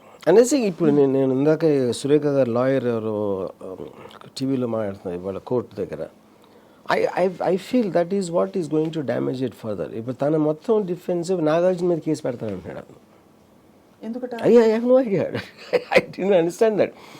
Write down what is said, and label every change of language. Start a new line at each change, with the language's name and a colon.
Telugu: అనేసి ఇప్పుడు నేను ఇందాక సురేఖ గారు లాయర్ ఎవరు టీవీలో మాట్లాడుతున్నారు ఇవాళ కోర్టు దగ్గర.
English: I feel that is what is going to damage it further.
Telugu: ఇప్పుడు తన మొత్తం డిఫెన్సివ్ నాగార్జున మీద కేసు పెడతానంటున్నాడు. ఎందుకంటే
English: I have no idea, I didn't understand that.